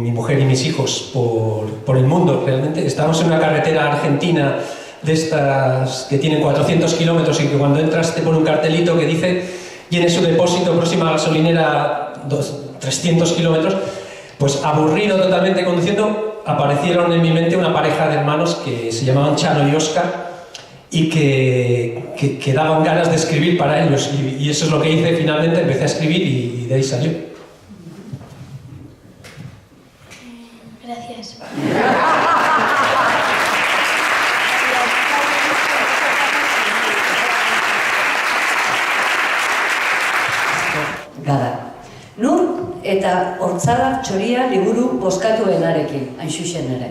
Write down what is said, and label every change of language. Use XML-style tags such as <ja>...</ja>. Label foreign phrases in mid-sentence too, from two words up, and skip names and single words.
<es>mi mujer y mis hijos por el mundo, realmente, estábamos en una carretera argentina de estas que tienen 400 kilómetros y que cuando entras te pone un cartelito que dice llene su depósito, próxima gasolinera 300 kilómetros, pues aburrido totalmente conduciendo, aparecieron en mi mente una pareja de hermanos que se llamaban Chano y Oscar y que daban ganas de escribir para ellos y eso es lo que hice finalmente, empecé a escribir y de ahí salió. Gracias.</es> <eu>Gara. Nur eta Hortzadar Txoria liburu bozkatuenarekin, hain zuzen ere.</eu>